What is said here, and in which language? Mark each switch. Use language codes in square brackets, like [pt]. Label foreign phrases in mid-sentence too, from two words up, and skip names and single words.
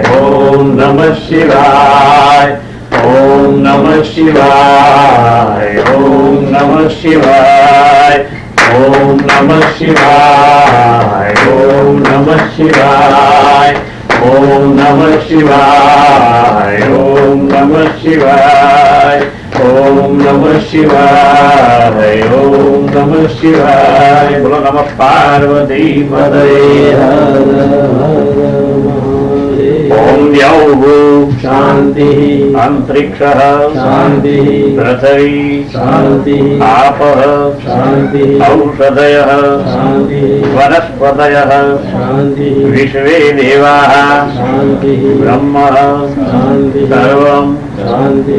[sa] ઓમ નમઃ શિવાય, ઓમ નમઃ શિવાય, ઓમ નમઃ શિવાય, ઓમ નમઃ શિવાય, ઓમ નમઃ શિવાય, ઓમ નમઃ શિવાય, ઓમ નમઃ શિવાય, ઓમ નમઃ શિવાય, ઓમ નમઃ શિવાય. બોલો નમઃ પાર્વતી પતયે. ઓમ દ્યૌ શાંતિ अंतरिक्षः शान्तिः पृथिवी शान्तिः आपः शान्तिः औषधयः शान्तिः वनस्पतयः शान्तिः विश्वे देवाः शान्तिः ब्रह्म शान्तिः सर्वं शान्तिः